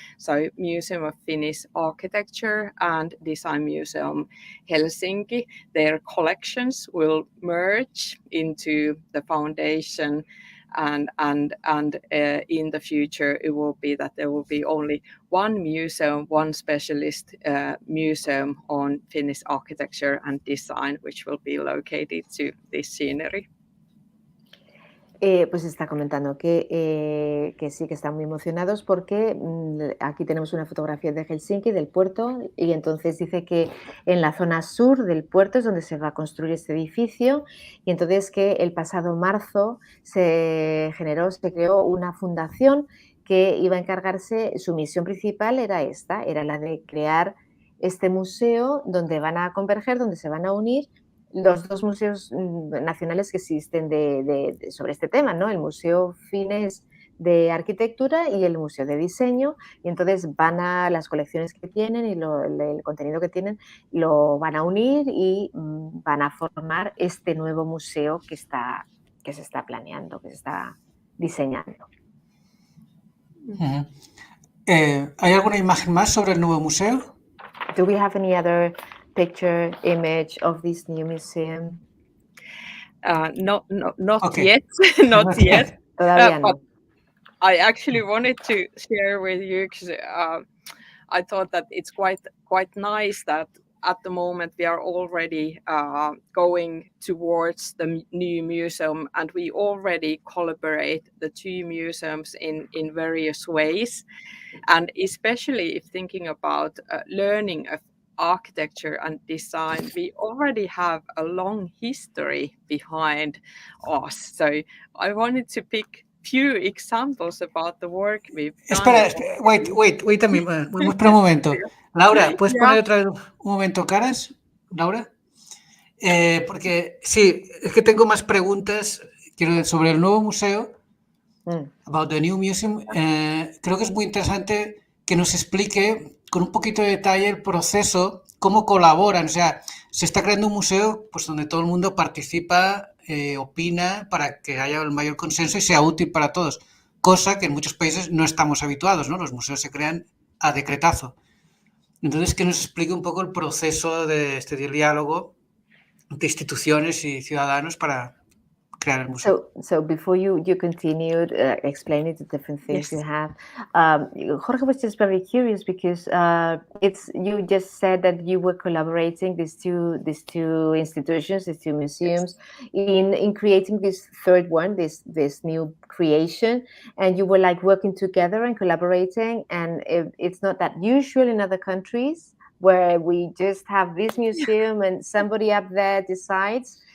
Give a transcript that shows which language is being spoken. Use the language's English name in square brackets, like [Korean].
[English] So Museum of Finnish Architecture and Design Museum Helsinki, their collections will merge into the foundation. And in the future, it will be that there will be only one museum, one specialist museum on Finnish architecture and design, which will be located to this scenery. [Spanish] Pues está comentando que sí, que están muy emocionados porque aquí tenemos una fotografía de Helsinki, del puerto, y entonces dice que en la zona sur del puerto es donde se va a construir este edificio, y entonces que el pasado marzo se creó una fundación que iba a encargarse, su misión principal era la de crear este museo donde van a converger, donde se van a unir los 2 museos nacionales que existen sobre este tema, ¿no? El Museo Finés de Arquitectura y el Museo de Diseño, y entonces van a las colecciones que tienen y el contenido que tienen lo van a unir y van a formar este nuevo museo que se está planeando, que se está diseñando. Uh-huh. ¿Hay alguna imagen más sobre el nuevo museo? [English] Do we have any other picture, image of this new museum? Not Okay. yet, not yet. [Spanish] Todavía no. [English] But I actually wanted to share with you because I thought that it's quite nice that at the moment we are already going towards the new museum, and we already collaborate the 2 museums in various ways. And especially if thinking about learning of architecture and design, we already have a long history behind us. So I wanted to pick few examples about the work we've done. [Spanish] Espera, [English] wait a minute. [Spanish] Espera un momento. Laura, ¿puedes poner otra vez un momento caras, Laura? Porque sí, es que tengo más preguntas sobre el nuevo museo, [English] about the new museum. [Spanish] Creo que es muy interesante que nos explique con un poquito de detalle el proceso, cómo colaboran. O sea, se está creando un museo pues, donde todo el mundo participa, opina para que haya el mayor consenso y sea útil para todos, cosa que en muchos países no estamos habituados, ¿no? Los museos se crean a decretazo. Entonces, que nos explique un poco el proceso de este diálogo de instituciones y ciudadanos para crear el museo. [English] So before you continued explaining the different things you have, Jorge was just very curious because you just said that you were collaborating these two institutions, these 2 museums, in creating this third one, this new creation, and you were like working together and collaborating, and it's not that usual in other countries where we just have this museum and somebody up there decides.